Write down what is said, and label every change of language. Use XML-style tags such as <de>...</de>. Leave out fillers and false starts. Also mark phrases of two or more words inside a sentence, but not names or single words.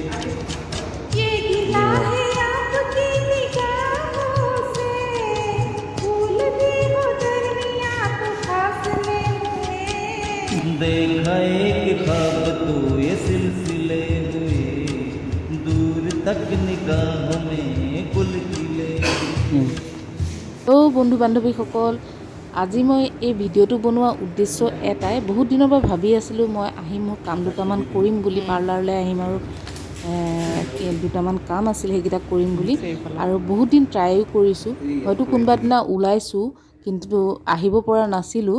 <hi>ये गिला है आपकी निगाहों से, फूल भी हो दरमियाँ तो फासले हुए। देखा एक ख्वाब तो ये सिलसिले हुए, दूर तक निगाहों में गुल खिले हुए।</hi> <as>বন্ধু বান্ধৱীসকল, আজি মই এই ভিডিঅ'টো বনোৱাৰ উদ্দেশ্য এটাই। বহুত দিনৰ পৰা ভাবি আছিলোঁ মই আহিম, মোৰ কাম দুটামান কৰিম বুলি, পাৰ্লাৰলৈ আহিম আৰু দুটামান কাম আছিল সেইকেইটা কৰিম বুলি। আৰু বহুত দিন ট্ৰাইও কৰিছোঁ, হয়তো কোনোবা দিনা ওলাইছোঁ কিন্তু আহিব পৰা নাছিলোঁ।</as>